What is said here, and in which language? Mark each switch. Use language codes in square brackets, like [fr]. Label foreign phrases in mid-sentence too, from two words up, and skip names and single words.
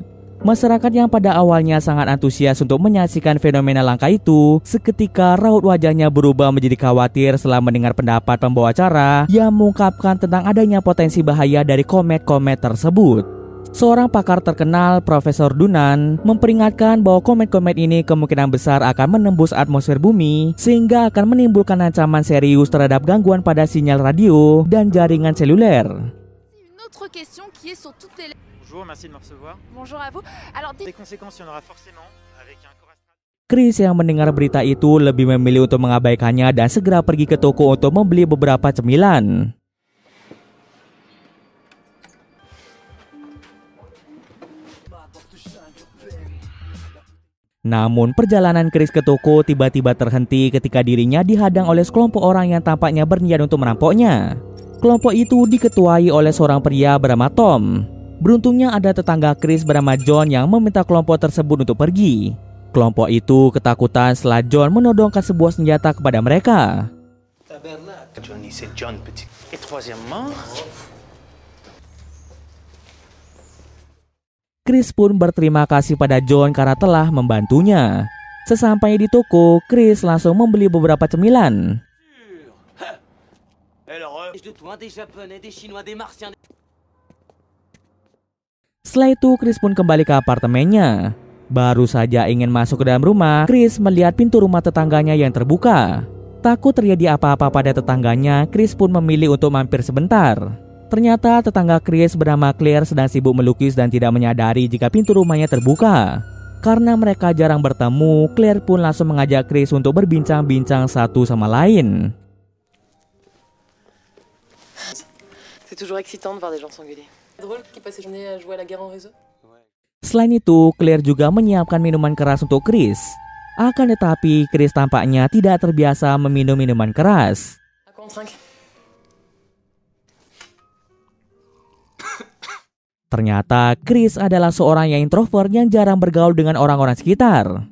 [id] Masyarakat yang pada awalnya sangat antusias untuk menyaksikan fenomena langka itu, seketika raut wajahnya berubah menjadi khawatir setelah mendengar pendapat pembawa acara yang mengungkapkan tentang adanya potensi bahaya dari komet-komet tersebut. Seorang pakar terkenal, Profesor Dunant, memperingatkan bahwa komet-komet ini kemungkinan besar akan menembus atmosfer bumi sehingga akan menimbulkan ancaman serius terhadap gangguan pada sinyal radio dan jaringan seluler. [fr] Bonjour, merci de me recevoir. Bonjour à vous. Alors, Des conséquences, il y en aura forcément avec un corps astral. [id] Chris yang mendengar berita itu lebih memilih untuk mengabaikannya dan segera pergi ke toko untuk membeli beberapa cemilan. Namun perjalanan Chris ke toko tiba-tiba terhenti ketika dirinya dihadang oleh sekelompok orang yang tampaknya berniat untuk merampoknya. Kelompok itu diketuai oleh seorang pria bernama Tom. Beruntungnya ada tetangga Chris bernama John yang meminta kelompok tersebut untuk pergi. Kelompok itu ketakutan setelah John menodongkan sebuah senjata kepada mereka. [fr] Johnny, c'est John, petit. Et troisièmement... [id] Chris pun berterima kasih pada John karena telah membantunya. Sesampainya di toko, Chris langsung membeli beberapa cemilan. Setelah itu, Chris pun kembali ke apartemennya. Baru saja ingin masuk ke dalam rumah, Chris melihat pintu rumah tetangganya yang terbuka. Takut terjadi apa-apa pada tetangganya, Chris pun memilih untuk mampir sebentar. Ternyata tetangga Chris bernama Claire sedang sibuk melukis dan tidak menyadari jika pintu rumahnya terbuka. Karena mereka jarang bertemu, Claire pun langsung mengajak Chris untuk berbincang-bincang satu sama lain. [fr] C'est toujours excitant de voir des gens s'engueuler. Drôle qu'ils passent ses journées à jouer à la guerre en réseau. [id] Selain itu, Claire juga menyiapkan minuman keras untuk Chris. Akan tetapi, Chris tampaknya tidak terbiasa meminum minuman keras. Ternyata, Chris adalah seorang yang introvert yang jarang bergaul dengan orang-orang sekitar.